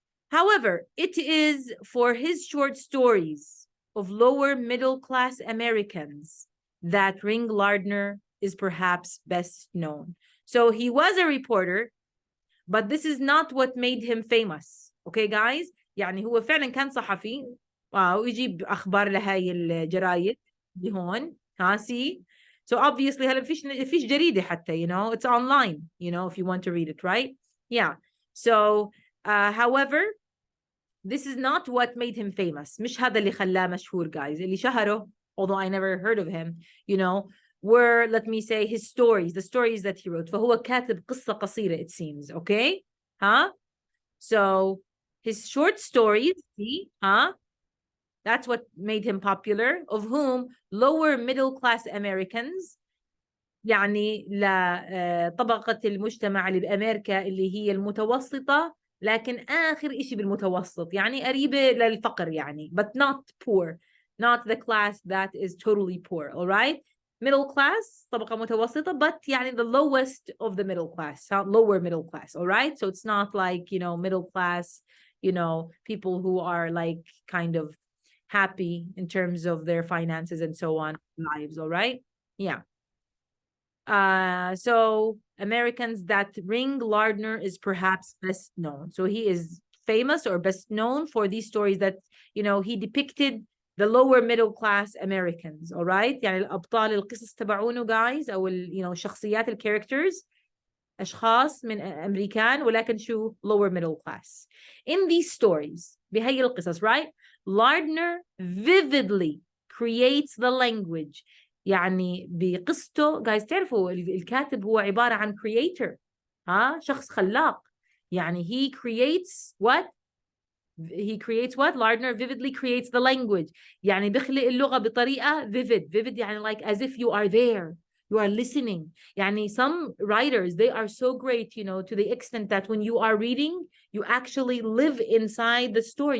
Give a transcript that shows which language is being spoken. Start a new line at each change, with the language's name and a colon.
English: However, it is for his short stories of lower middle class Americans that Ring Lardner is perhaps best known. So he was a reporter, but this is not what made him famous. Okay, guys?
Arabic: يعني هو فعلا كان صحفي ويجيب أخبار لهاي الجرايد هون see.
English: So obviously
Arabic: هلا فيش جريدة حتى,
English: it's online, if you want to read it, right? Yeah. So, however, this is not what made him famous.
Arabic: مش هذا اللي خلاه مشهور, guys. اللي شهره,
English: although I never heard of him, were, let me say, his stories, the stories that he wrote.
Arabic: فهو كاتب قصة قصيرة,
English: it seems, okay? So his short stories, see, that's what made him popular, of whom lower middle class Americans,
Arabic: يعني لطبقة المجتمع اللي بأمريكا اللي هي المتوسطة, لكن آخر إشي بالمتوسط, يعني قريبة للفقر يعني,
English: but not poor, not the class that is totally poor, all right? Middle class,
Arabic: طبقة متوسطة,
English: but يعني the lowest of the middle class, lower middle class, all right? So it's not like, middle class, people who are like kind of happy in terms of their finances and so on, lives, all right? Yeah. So Americans that Ring Lardner is perhaps best known. So he is famous or best known for these stories that, he depicted the lower middle class Americans, all right?
Arabic: يعني الأبطال القصص تبعونه, guys, أو شخصيات الكاركترز أشخاص من أمريكان ولكن شو
English: lower middle class. In these stories,
Arabic: بهي القصص,
English: right? Lardner vividly creates the language.
Arabic: يعني بقصته, guys, تعرفوا الكاتب هو عبارة عن creator, شخص خلاق.
English: يعني he creates what? Lardner vividly creates the language.
Arabic: يعني بخلق اللغة بطريقة
English: vivid يعني like as if you are there, you are listening. يعني some writers, they are so great, to the extent that when you are reading, you actually live inside the story.